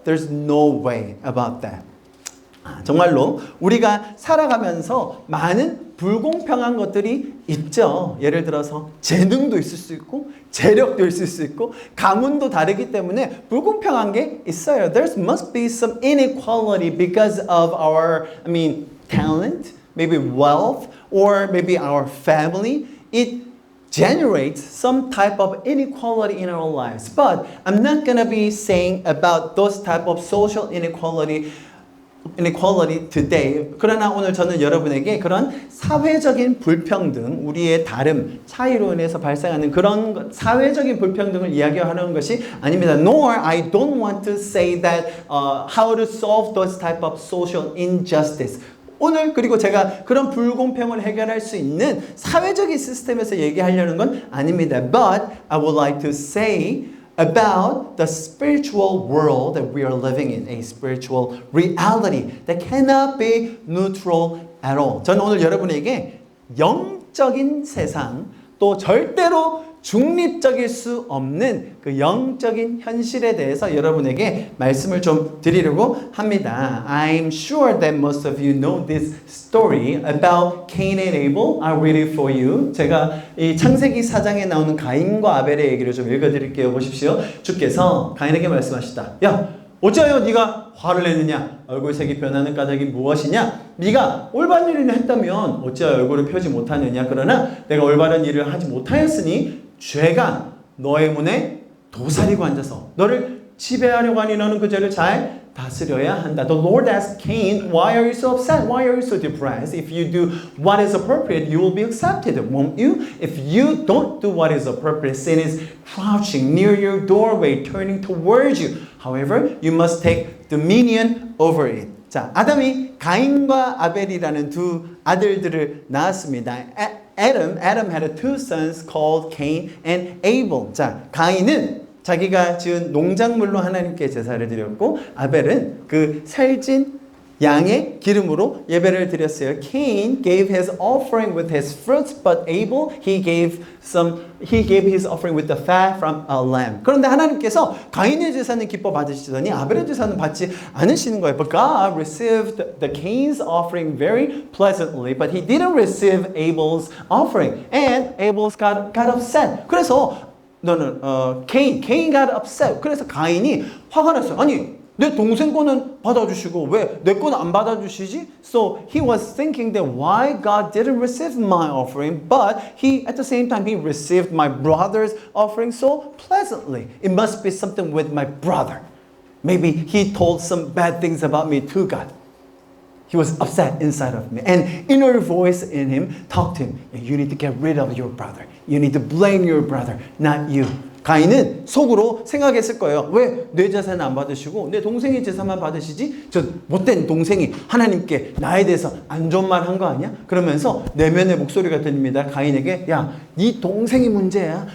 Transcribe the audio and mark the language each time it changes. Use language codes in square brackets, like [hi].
[en] There's no way about that. [ko] 정말로 우리가 살아가면서 많은 불공평한 것들이 있죠. 예를 들어서 재능도 있을 수 있고 재력도 있을 수 있고 가문도 다르기 때문에 불공평한 게 있어요. [en] There must be some inequality because of our, talent, maybe wealth, or maybe our family. It generates some type of inequality in our lives. But I'm not going to be saying about those type of social inequality today. [ko] 그러나 오늘 저는 여러분에게 그런 사회적인 불평등, 우리의 다름, 차이로 인해서 발생하는 그런 사회적인 불평등을 이야기하는 것이 아닙니다. [en] Nor I don't want to say that how to solve those type of social injustice. [ko] 오늘 그리고 제가 그런 불공평을 해결할 수 있는 사회적인 시스템에서 얘기하려는 건 아닙니다. [en] But I would like to say about the spiritual world that we are living in, a spiritual reality that cannot be neutral at all. [ko] 저는 오늘 여러분에게 영적인 세상, 또 절대로 중립적일 수 없는 그 영적인 현실에 대해서 여러분에게 말씀을 좀 드리려고 합니다. [en] I'm sure that most of you know this story about Cain and Abel. I'll read it for you. [ko] 제가 이 창세기 4장에 나오는 가인과 아벨의 얘기를 좀 읽어드릴게요. 보십시오. 주께서 가인에게 말씀하시다. 야, 어찌하여 네가 화를 내느냐? 얼굴색이 변하는 까닭이 무엇이냐? 네가 올바른 일을 했다면 어찌하여 얼굴을 펴지 못하느냐? 그러나 내가 올바른 일을 하지 못하였으니 죄가 너의 문에 도사리고 앉아서 너를 지배하려고 하니 너는 그 죄를 잘 다스려야 한다. [en] The Lord asked Cain, why are you so upset? Why are you so depressed? If you do what is appropriate, you will be accepted, won't you? If you don't do what is appropriate, sin is crouching near your doorway, turning towards you. However, you must take dominion over it. [ko] 자, 아담이 가인과 아벨이라는 두 아들들을 낳았습니다. [en] Adam had two sons called Cain and Abel. [ko] 자, 가인은 자기가 지은 농작물로 하나님께 제사를 드렸고 아벨은 그 살찐 양의 기름으로 예배를 드렸어요. [en] Cain gave his offering with his fruits, but Abel he gave his offering with the fat from a lamb. [ko] 그런데 하나님께서 가인의 제사는 기뻐 받으시더니 아벨의 제사는 받지 않으시는 거예요. [en] But God received the Cain's offering very pleasantly, but he didn't receive Abel's offering, and Abel's got upset. [ko] 그래서 [en] Cain got upset. [ko] 그래서 가인이 화가 났어요. 아니, 내 동생 거는 받아주시고 왜 내 거는 안 받아주시지? [en] So he was thinking that why God didn't receive my offering, but at the same time he received my brother's offering so pleasantly. It must be something with my brother. Maybe he told some bad things about me to God. He was upset inside of me. An inner voice in him talked to him. You need to get rid of your brother. You need to blame your brother, not you. [ko] 가인은 속으로 생각했을 거예요. 왜 내 재산 안 받으시고 내 동생의 재산만 받으시지? 저 못된 동생이 하나님께 나에 대해서 안 좋은 말 한 거 아니야? 그러면서 내면의 목소리가 들립니다. 가인에게 야, 네 동생이 문제야.